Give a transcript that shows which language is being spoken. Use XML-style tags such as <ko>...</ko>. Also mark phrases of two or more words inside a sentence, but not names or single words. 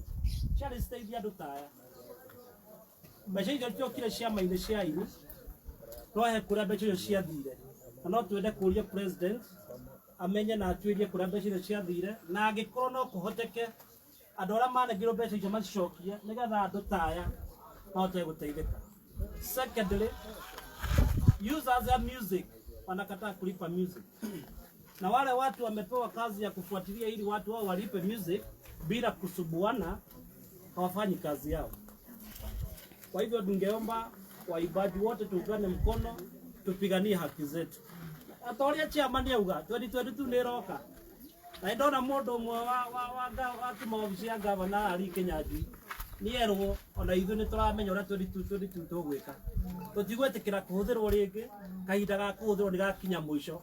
<ki>Ciarĩ citeithia andũ ta aya. Mbeca icio ciokire ciama-inĩ cia aini twahe kũrĩa mbeca icio ciathire. Na no twende kũria president amenye na atuĩrie kũrĩa mbeca icio ciathire na angĩkorwo no kũhoteke andũ arĩa manengirwo mbeca icio macicokie nĩgetha andũ ta aya mahote gũteithĩka.</ki> <sw>Secondly, users ya music wanakataa kulipa music. Na wale watu wamepewa kazi ya kufuatilia ili watu wao walipe music bila kusubuana hawafanyi kazi yao. Kwa hivyo tungeomba waimbaji wote tuungane mkono tupiganie haki zetu.</sw> <ki>Atoria chairman auga 2022 nĩ roka. Na ndona mũndũ ũmwe wa maobici ya gavana ari Kinyanjui. Nĩ erwo ona ithuĩ nĩ tũramenya ũrĩa 2022 tũgwĩka. Tũtigwĩtĩkĩra kũhũthĩrwo rĩngĩ kahinda ga kũhũthĩrwo nĩ gakinya mũico.</ki>